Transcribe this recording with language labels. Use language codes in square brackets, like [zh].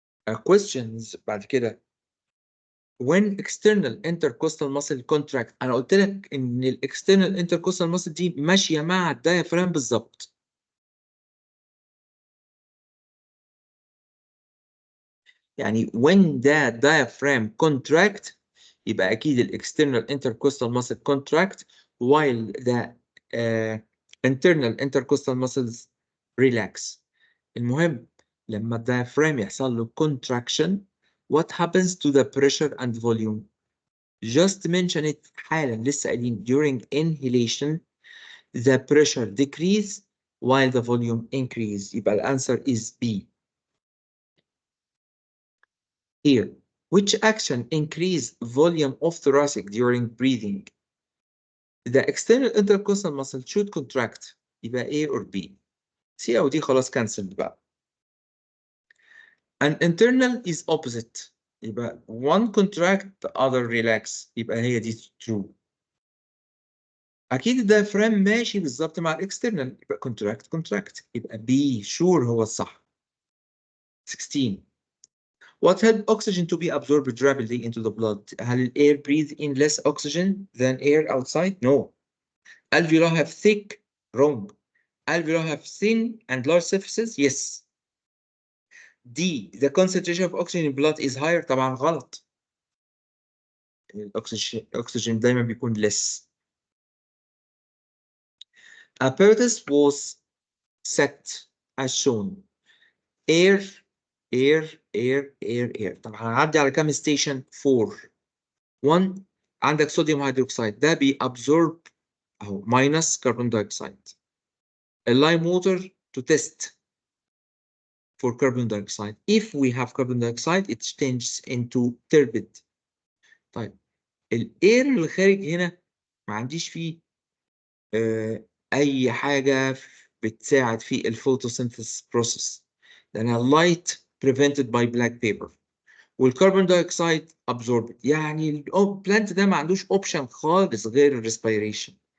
[ar] Questions بعد كده. [en] when external intercostal muscle contract، [ar] انا قلت لك ان الاكسترنال intercostal muscle دي ماشيه مع الدايفرام بالظبط. [en] يعني when the diaphragm contract [ar] يبقى اكيد الاكسترنال [en] intercostal muscle contract while the internal intercostal muscles relax. [ar] المهم لما الدايفرام يحصل له [en] contraction what happens to the pressure and volume؟ just mention it حالا، [ar] لسه قايلين [en] during inhalation the pressure decrease while the volume increase. [ar] يبقى الانسر is B. [en] Here, which action increase volume of thoracic during breathing؟ The external intercostal muscle should contract. يبقى A or B. [ar] C أو D خلاص cancelled بقى. [en] An internal is opposite. يبقى one contract the other relax. [ar] يبقى هي دي true. أكيد الدايفرام ماشي بالظبط مع الاكسترنال، يبقى contract يبقى B sure هو الصح. 16. [en] What help oxygen to be absorbed rapidly into the blood؟ [ar] هل الاير [en] breathe in less oxygen than air outside؟ No. Alveoli have thick؟ Wrong. Alveoli have thin and large surfaces؟ Yes. D. The concentration of oxygen in blood is higher؟ [ar] طبعا غلط. الأكسجين دايما بيكون less. [en] Apparatus was set as shown. Air air. [ar] طب هنعدي على كام ستيشن؟ 4. 1 عندك صوديوم هيدروكسيد ده بيابزورب اهو minus carbon dioxide. [en] اللايم water to test for carbon dioxide. If we have carbon dioxide it changes into turbid. [ar] طيب الاير اللي خارج هنا ما عنديش فيه اي حاجه بتساعد في الفوتوسينثيس بروسيس لانها light prevented by black paper. والكربون دايوكسيد absorbed، يعني البلانت ده ما عندوش اوبشن خالص غير الريسبيريشن.